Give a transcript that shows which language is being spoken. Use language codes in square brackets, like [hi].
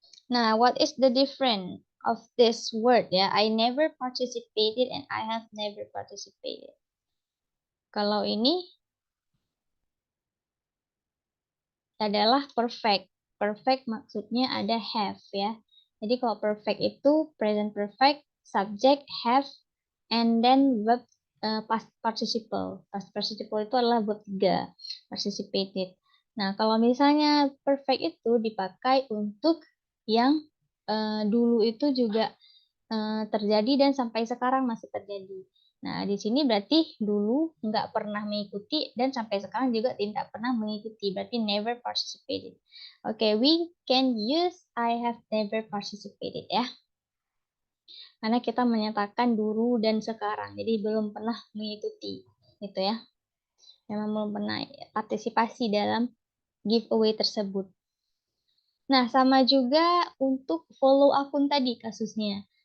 [en] Nah, what is the difference of this word ya? I never participated and I have never participated. [id] Kalau ini adalah perfect. Perfect maksudnya ada have ya. Jadi kalau perfect itu present perfect, subject, have, [en] and then verb past participle. [id] Past participle itu adalah verb 3, participated. Nah, kalau misalnya perfect itu dipakai untuk yang dulu itu juga terjadi dan sampai sekarang masih terjadi. Nah, di sini berarti dulu nggak pernah mengikuti dan sampai sekarang juga tidak pernah mengikuti. [en] Berarti never participated. Oke, we can use I have never participated ya. [id] Karena kita menyatakan dulu dan sekarang. Jadi belum pernah mengikuti. Gitu ya. Memang belum pernah partisipasi dalam giveaway tersebut. Nah, sama juga untuk follow akun tadi kasusnya.